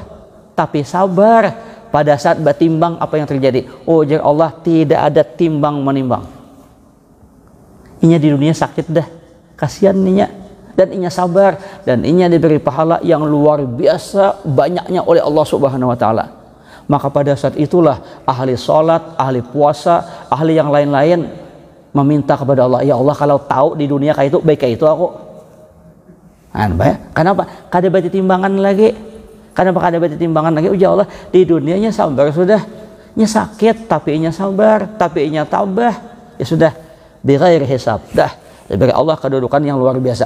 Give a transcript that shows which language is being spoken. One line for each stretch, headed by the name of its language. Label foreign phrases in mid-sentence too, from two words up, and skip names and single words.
Banjar: Tapi sabar pada saat batimbang apa yang terjadi. Oh jar Allah, tidak ada timbang menimbang. Inya di dunia sakit dah. Kasihan inya. Dan inya sabar. Dan inya diberi pahala yang luar biasa banyaknya oleh
Arabic: الله سبحانه وتعالى.
Banjar: Maka pada saat itulah ahli sholat, ahli puasa, ahli yang lain-lain meminta kepada Allah,
Arabic: يا الله
Banjar: kalau tahu di dunia kayak itu, baik kayak itu aku. Kenapa? Kada bati timbangan lagi. Kenapa kada bati timbangan lagi?
Arabic: يا الله,
Banjar: di dunianya sabar sudah. Nya sakit tapi inya sabar, tapi inya tabah. Ya sudah,
Arabic: بغير حساب.
Banjar: Dah, diberi Allah kedudukan yang luar biasa.